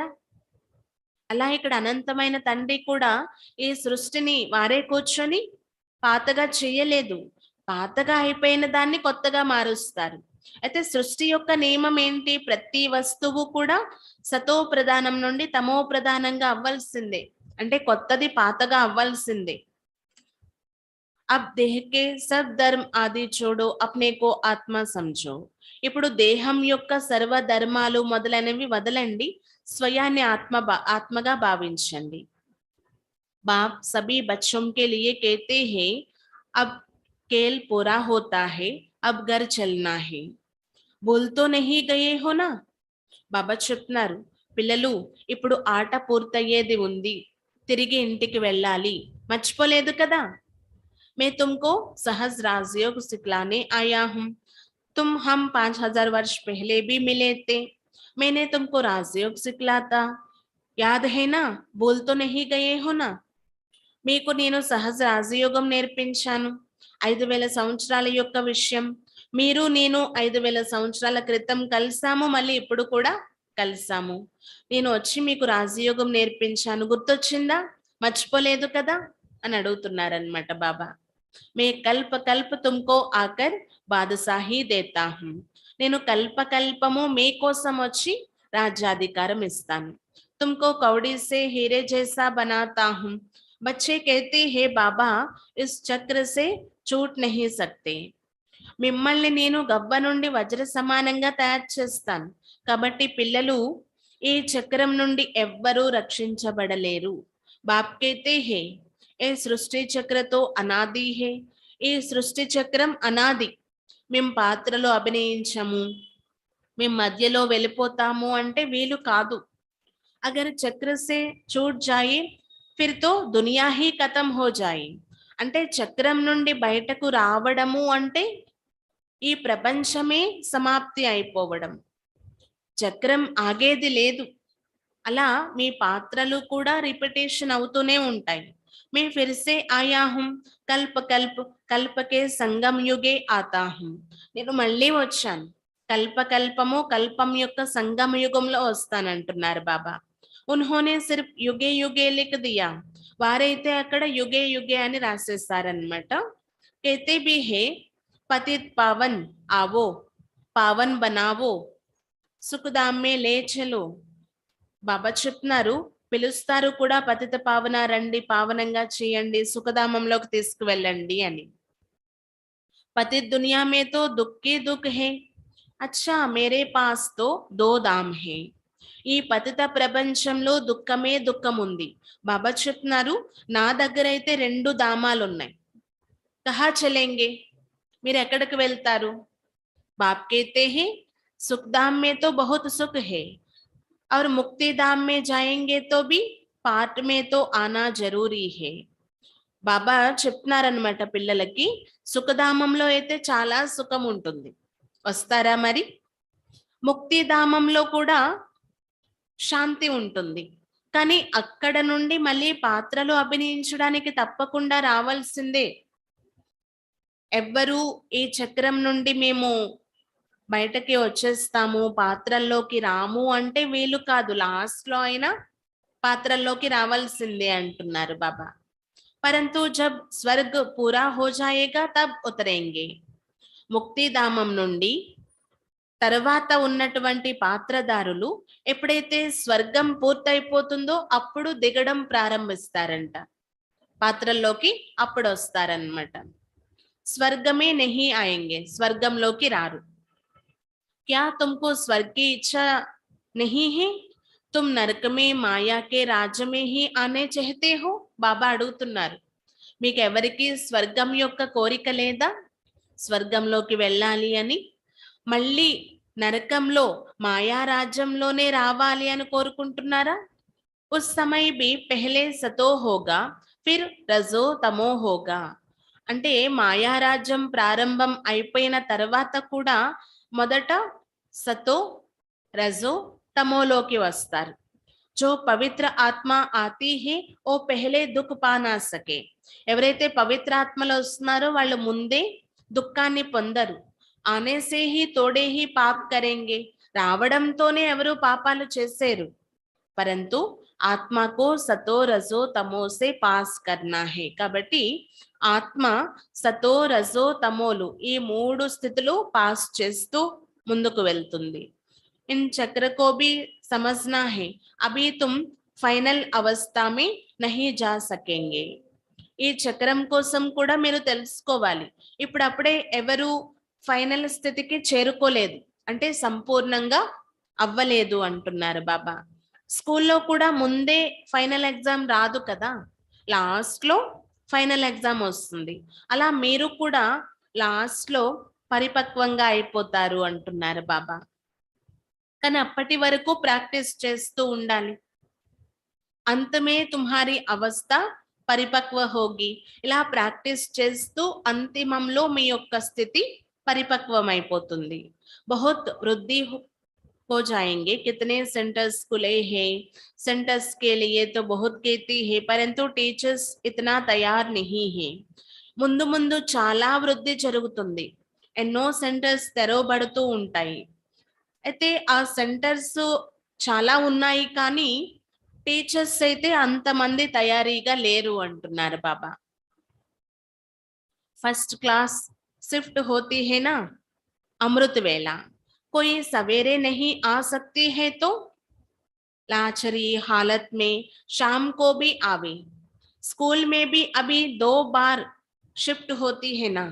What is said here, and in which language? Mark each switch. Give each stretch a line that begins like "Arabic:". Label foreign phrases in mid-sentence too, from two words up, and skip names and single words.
Telugu: అలా ఇక్కడ అనంతమైన తండ్రి కూడా ఈ సృష్టిని వారే కూర్చొని పాతగా చేయలేదు. పాతగా అయిపోయిన దాన్ని కొత్తగా మారుస్తారు. అయితే సృష్టి యొక్క నియమం ఏంటి? ప్రతి వస్తువు కూడా సతో ప్రధానం నుండి తమో ప్రధానంగా అవ్వాల్సిందే, అంటే కొత్తది పాతగా అవ్వాల్సిందే.
Hindi: अब देह के सब धर्म आदि छोड़ो अपने को आत्मा समझो.
Telugu: ఇప్పుడు దేహం యొక్క సర్వ ధర్మాలు మొదలైనవి వదలండి, స్వయాన్ని ఆత్మగా భావించండి.
Hindi: बाप सभी बच्चों के लिए कहते हैं अब खेल पूरा होता है, अब घर चलना है. भूल तो नहीं गए हो ना.
Telugu: బాబా చెప్తున్నారు, పిల్లలు ఇప్పుడు ఆట పూర్తయ్యేది ఉంది, తిరిగి ఇంటికి వెళ్ళాలి, మర్చిపోలేదు కదా.
Hindi: मैं तुमको सहज राजयोग सिखलाने आया हूं. तुम हम 5000 वर्ष पहले भी मिले थे, मैंने तुमको राजयोग सिखलाता, याद है ना. भूल तो नहीं गए हो ना.
Telugu: మీకు నేను సహజ రాజయోగం నేర్పించాను, 5000 సంవత్సరాల యొక్క విషయం. మీరు నేను 5000 సంవత్సరాల క్రితం కలిసాము, మళ్ళీ ఇప్పుడు కూడా కలిసాము. నేను వచ్చి మీకు రాజయోగం నేర్పించాను, గుర్తొచ్చిందా? మర్చిపోలేదు కదా అని అడుగుతున్నారనమాట బాబా.
Hindi: मैं कल्प कल्प तुमको आकर बादशाही देता हूं.
Telugu: నేను కల్పకల్పము మీకోసం వచ్చి రాజ్యాధికారం ఇస్తాను.
Hindi: तुमको कौड़ी से हीरे जैसा बनाता हूं. बच्चे कहते हे बाबा इस चक्र से छूट नहीं सकते.
Telugu: మిమ్మల్ని నేను గవ్వ నుండి వజ్ర సమానంగా తయారు చేస్తాను. కాబట్టి పిల్లలు, ఈ చక్రం నుండి ఎవ్వరూ రక్షించబడలేరు.
Hindi: बाप कहते हे ए सृष्टि चक्र तो अनादि हे.
Telugu: ఈ సృష్టి చక్రం అనాది. మేము పాత్రలో అభినయించము, మేము మధ్యలో వెళ్ళిపోతాము అంటే వీలు కాదు.
Hindi: अगर चक्र से छूट जाए फिर तो दुनिया ही खत्म हो जाए.
Telugu: అంటే చక్రం నుండి బయటకు రావడము అంటే ఈ ప్రపంచమే సమాప్తి అయిపోవడం. చక్రం ఆగేది లేదు. అలా మీ పాత్రలు కూడా రిపిటేషన్ అవుతూనే ఉంటాయి.
Hindi: मैं फिर से आया हूं कल्प कल्प कल्प के संगम युगे आता हूं.
Telugu: నేను మళ్ళీ వచ్చాను, కల్పకల్పము కల్పం యొక్క సంగమ యుగంలో వస్తానంటున్నారు బాబా.
Hindi: उन्होंने सिर्फ युगे युगे लिख दिया.
Telugu: వారైతే అక్కడ
Hindi: युगे युगे
Telugu: అని రాసేస్తారనమాట.
Hindi: कहते भी है पतित पावन आवो पावन बनावो सुखधाम में ले चलो.
Telugu: బాబా చెప్తున్నారు, పిలుస్తారు కూడా, పతిత పావన రండి, పావనంగా చేయండి, సుఖధామంలోకి తీసుకువెళ్ళండి అని.
Hindi: पतित दुनिया में तो दुःख ही दुःख है, अच्छा मेरे पास तो दो धाम हैं.
Telugu: ఈ పతిత ప్రపంచంలో దుఃఖమే దుఃఖం ఉంది. బాబా చెప్తున్నారు, నా దగ్గర అయితే 2 ధామాలు ఉన్నాయి.
Hindi: कहां चलेंगे,
Telugu: మీరు ఎక్కడికి వెళ్తారు?
Hindi: బాప్ कहते हैं सुख धाम में तो बहुत सुख है और मुक्ति धाम में जाएंगे तो भी पाठ में तो आना जरूरी है.
Telugu: బాబా చెప్తున్నారనమాట పిల్లలకి, సుఖధామంలో అయితే చాలా సుఖం ఉంటుంది, వస్తారా మరి? ముక్తిధామంలో కూడా శాంతి ఉంటుంది, కానీ అక్కడ నుండి మళ్ళీ పాత్రలు అభినయించడానికి తప్పకుండా రావాల్సిందే. ఎవ్వరూ ఈ చక్రం నుండి మేము బయటకి వచ్చేస్తాము, పాత్రల్లోకి రాము అంటే వీలు కాదు. లాస్ట్ లో అయినా పాత్రల్లోకి రావాల్సిందే అంటున్నారు బాబా.
Hindi: परंतु जब स्वर्ग पूरा हो जाएगा तब उतरेंगे.
Telugu: ముక్తిధామం నుండి తర్వాత ఉన్నటువంటి పాత్రదారులు ఎప్పుడైతే స్వర్గం పూర్తయిపోతుందో అప్పుడు దిగడం ప్రారంభిస్తారంట పాత్రల్లోకి, అప్పుడు వస్తారనమాట.
Hindi: स्वर्ग में नहीं आएंगे,
Telugu: స్వర్గంలోకి రారు.
Hindi: क्या तुमको स्वर्ग की इच्छा नहीं है? तुम नरक में माया के राज्य में ही आने चाहते हो?
Telugu: బాబా అడుగుతున్నారు, మీకు ఎవరికి స్వర్గం యొక్క కోరిక లేదా? స్వర్గంలోకి వెళ్ళాలి అని, మళ్ళీ నరకంలో మాయా రాజ్యంలోనే రావాలి అని కోరుకుంటున్నారా?
Hindi: उस समय भी पहले सतो होगा फिर रजो तमो होगा.
Telugu: అంటే మాయారాజ్యం ప్రారంభం అయిపోయిన తర్వాత కూడా మొదట సతో రజో తమోలోకి వస్తారు.
Hindi: जो पवित्र आत्मा आती है वो पहले दुःख पा न सके.
Telugu: ఎవరైతే పవిత్ర ఆత్మలో వస్తున్నారో వాళ్ళు ముందే దుఃఖాన్ని పొందరు.
Hindi: आने से ही थोड़े ही पाप करेंगे,
Telugu: రావడంతోనే ఎవరు పాపాలు చేసేరు.
Hindi: परंतु ఆత్మకు सतो रजो तमो से पास करना है.
Telugu: కాబట్టి ఆత్మ సతో రజో తమోలు ఈ 3 స్థితులు పాస్ చేస్తూ ముందుకు వెళ్తుంది.
Hindi: इन चक्र को भी समझना है, अभी तुम फाइनल अवस्था में नहीं जा सकेंगे.
Telugu: ఈ చక్రం కోసం కూడా మీరు తెలుసుకోవాలి, ఇప్పుడు అప్పుడే ఎవరు ఫైనల్ స్థితికి చేరుకోలేదు, అంటే సంపూర్ణంగా అవ్వలేదు అంటున్నారు బాబా. స్కూల్లో కూడా ముందే
English: final exam
Telugu: రాదు కదా, లాస్ట్ లో
English: final exam
Telugu: వస్తుంది. అలా మీరు కూడా లాస్ట్ లో పరిపక్వంగా అయిపోతారు అంటున్నారు బాబా. కానీ అప్పటి వరకు ప్రాక్టీస్ చేస్తూ ఉండాలి.
Hindi: अंत में तुम्हारी अवस्था परिपक्व होगी.
Telugu: ఇలా ప్రాక్టీస్ చేస్తూ అంతిమంలో మీ యొక్క స్థితి పరిపక్వం అయిపోతుంది.
Hindi: बहुत वृद्धि हो जाएंगे. कितने सेंटर्स खुले हैं, सेंटर्स के लिए तो बहुत कहती है, परंतु टीचर्स इतना तैयार नहीं है.
Telugu: ముందు ముందు చాలా వృద్ధి జరుగుతుంది, ఎన్నో సెంటర్స్ తెరవబడుతూ ఉంటాయి. అయితే ఆ సెంటర్స్ చాలా ఉన్నాయి కానీ టీचर्स అయితే అంతమంది తయారీగా లేరు అంటున్నారు బాబా.
Hindi: फर्स्ट क्लास शिफ्ट होती है ना अमृत वेला, कोई सवेरे नहीं आ सकती है तो लाचारी हालत में शाम को भी आवे. स्कूल में भी अभी 2 बार शिफ्ट होती है ना.